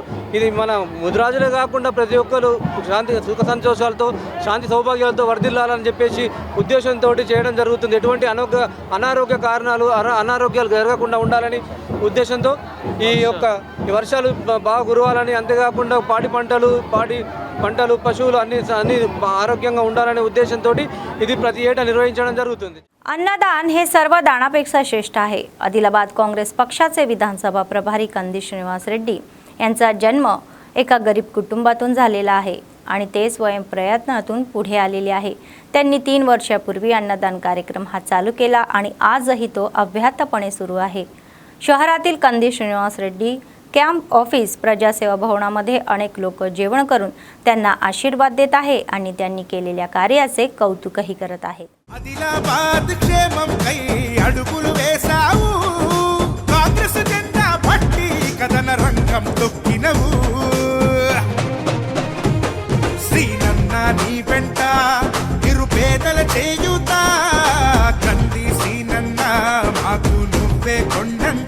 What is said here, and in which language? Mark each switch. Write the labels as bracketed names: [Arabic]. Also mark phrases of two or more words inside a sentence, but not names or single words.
[Telugu] ఇది మన ముదిరాజులే కాకుండా ప్రతి ఒక్కరు సుఖ సంతోషాలతో శాంతి సౌభాగ్యాలతో వర్ధిల్లాలని చెప్పేసి ఉద్దేశంతో చేయడం జరుగుతుంది. ఎటువంటి అనారోగ్య కారణాలు అనారోగ్యాలు జరగకుండా ఉండాలని ఉద్దేశంతో ఈ వర్షాలు బాగా కురవాలని, అంతేకాకుండా పాడి పంటలు పశువులు అన్ని ఆరోగ్యంగా ఉండాలనే उद्देशांతో ఇది ప్రతి ఏటా నిర్వహించడం జరుగుతుంది. [Marathi] अन्नदान हे सर्व दानापेक्षा श्रेष्ठ आहे. आदिलाबाद काँग्रेस पक्षाचे विधानसभा प्रभारी कंदी श्रीनिवास रेड्डी यांचा जन्म एका गरीब कुटुंबातून झालेला आहे आणि ते स्वयंप्रयत्नातून पुढे आलेले आहे. त्यांनी 3 वर्षापूर्वी अन्नदान कार्यक्रम हा चालू केला आणि आजही तो अव्याहतपणे सुरू आहे. शहरातील कंदी श्रीनिवास रेड्डी [English] camp office [Marathi] प्रजासेवा भवनामध्ये अनेक लोक जेवण करून त्यांना आशीर्वाद देत आहे आणि त्यांनी केलेल्या कार्याचे कौतुकही करत आहेत. [Telugu] ఆదిలాబాద్ క్షేమం కై అడుగులు వేసావు, కాంగ్రెస్ జెండా పట్టి కథన రంగం తొక్కినవు. శ్రీనన్న నీ వెంట నిరుపేదల చేయుత, కంది శ్రీనన్న మాకు నువ్వే కొండంత.